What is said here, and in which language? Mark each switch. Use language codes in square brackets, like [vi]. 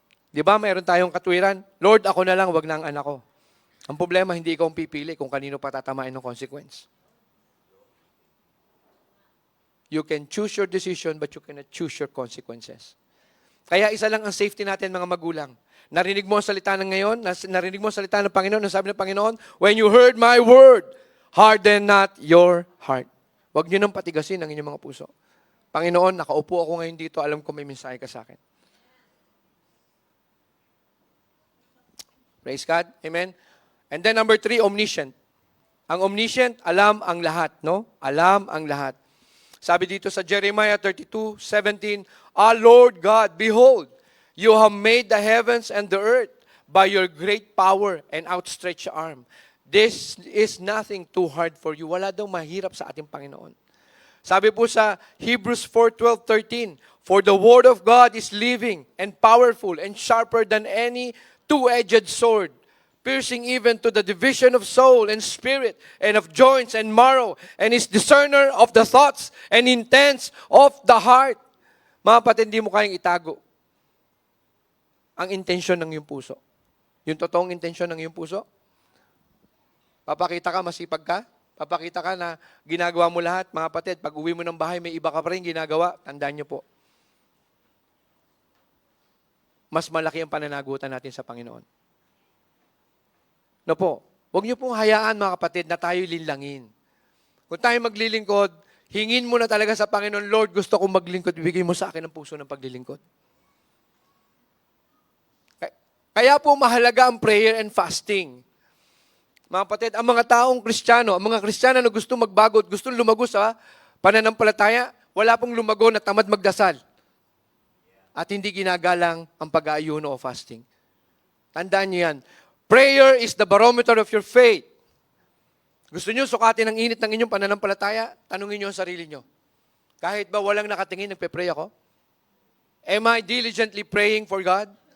[tl] Di ba, mayroon tayong katwiran, Lord, ako na lang, wag na ang anak ko. Ang problema, hindi ikaw ang pipili kung kanino patatamain ng consequence. [en] You can choose your decision, but you cannot choose your consequences. [tl] Kaya isa lang ang safety natin, mga magulang. Narinig mo ang salita ng ngayon, narinig mo ang salita ng Panginoon, nasabi ng Panginoon, [en] when you heard my word, harden not your heart. [tl] Huwag niyo nang patigasin ang inyong mga puso. Panginoon, nakaupo ako ngayon dito, alam ko may mensahe ka sa akin. [en] Praise God. Amen. And then number 3, omniscient. [tl] Ang omniscient, alam ang lahat, no? Alam ang lahat. Sabi dito sa [en] Jeremiah 32:17, Lord God, behold, you have made the heavens and the earth by your great power and outstretched arm. This is nothing too hard for you. [tl] Wala daw mahirap sa ating Panginoon. Sabi po sa [en] Hebrews 4:12-13, for the word of God is living and powerful and sharper than any two-edged sword, piercing even to the division of soul and spirit and of joints and marrow, and is discerner of the thoughts and intents of the heart. [tl] Mga kapatid, hindi mo kayang itago ang intensyon ng iyong puso. Yung totoong intensyon ng iyong puso. Papakita ka, masipag ka. Papakita ka na ginagawa mo lahat. Mga kapatid, pag uwi mo ng bahay, may iba ka pa rin ginagawa. Tandaan niyo po. Mas malaki ang pananagutan natin sa Panginoon. No po, huwag niyo pong hayaan, mga kapatid, na tayo linlangin. Kung tayo maglilingkod, hingin mo na talaga sa Panginoon, Lord, gusto kong maglingkod, ibigay mo sa akin ang puso ng paglilingkod. Kaya po mahalaga ang [en] prayer and fasting. [tl] Mga kapatid, ang mga taong Kristiyano, ang mga Kristiyano na gusto magbago at gusto lumago sa pananampalataya, wala pong lumago na tamad magdasal. At hindi ginagalang ang pag-aayuno o fasting. Tandaan niyo yan. [en] Prayer is the barometer of your faith. [tl] Gusto niyo sukatin ang init ng inyong pananampalataya? Tanungin niyo ang sarili niyo. Kahit ba walang nakatingin, nagpe-pray ako? [en] Am I diligently praying for God?